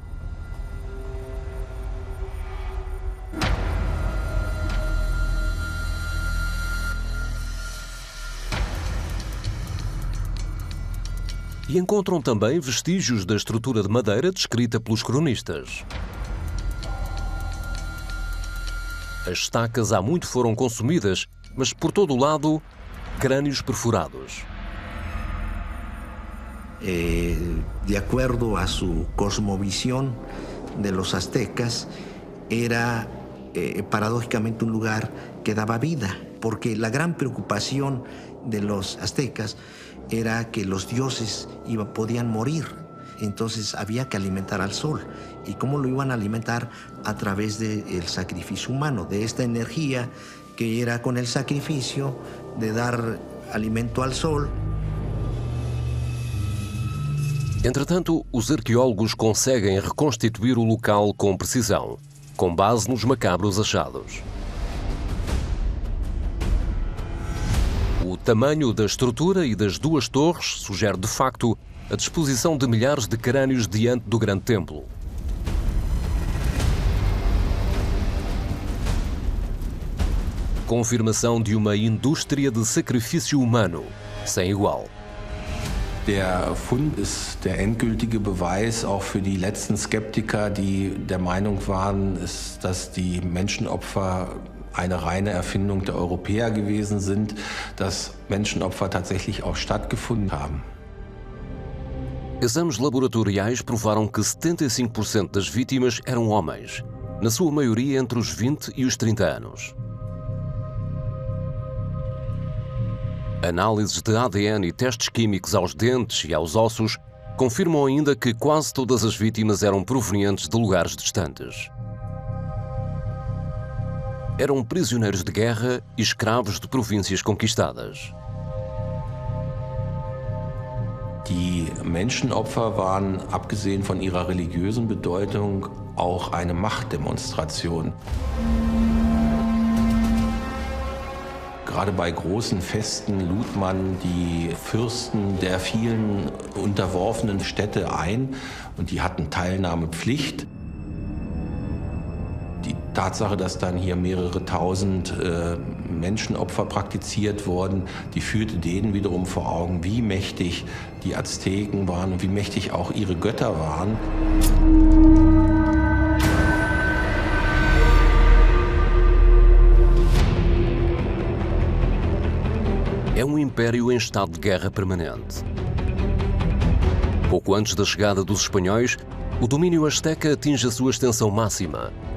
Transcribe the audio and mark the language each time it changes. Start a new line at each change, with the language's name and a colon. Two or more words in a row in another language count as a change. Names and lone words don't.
Portuguese: E encontram também vestígios da estrutura de madeira descrita pelos cronistas. As estacas há muito foram consumidas, mas por todo o lado, crânios perfurados.
Spanish: De acuerdo a su cosmovisión de los aztecas, era paradójicamente un lugar que daba vida, porque la gran preocupación de los aztecas era que los dioses podían morir. Entonces había que alimentar al sol. ¿Y cómo lo iban a alimentar? A través del sacrificio humano, de esta energía que era con el sacrificio de dar alimento al sol.
Portuguese: Entretanto, os arqueólogos conseguem reconstituir o local com precisão, com base nos macabros achados. O tamanho da estrutura e das 2 torres sugere, de facto, a disposição de milhares de crânios diante do grande templo. Confirmação de uma indústria de sacrifício humano sem igual.
German: Der Fund ist der endgültige Beweis auch für die letzten Skeptiker, die der Meinung waren, dass die Menschenopfer eine reine Erfindung der Europäer gewesen sind, dass Menschenopfer tatsächlich auch stattgefunden haben.
Portuguese: Exames laboratoriais provaram que 75% das vítimas eram homens, na sua maioria entre os 20 e os 30 anos. Análises de ADN e testes químicos aos dentes e aos ossos confirmam ainda que quase todas as vítimas eram provenientes de lugares distantes. Eram prisioneiros de guerra e escravos de províncias conquistadas.
German: Die Menschenopfer waren, abgesehen von ihrer religiösen Bedeutung, auch eine Machtdemonstration. Gerade bei großen Festen lud man die Fürsten der vielen unterworfenen Städte ein und die hatten Teilnahmepflicht. Die Tatsache, dass dann hier mehrere tausend Menschenopfer praktiziert wurden, die führte denen wiederum vor Augen, wie mächtig die Azteken waren und wie mächtig auch ihre Götter waren.
Portuguese: É império em estado de guerra permanente. Pouco antes da chegada dos espanhóis, o domínio azteca atinge a sua extensão máxima.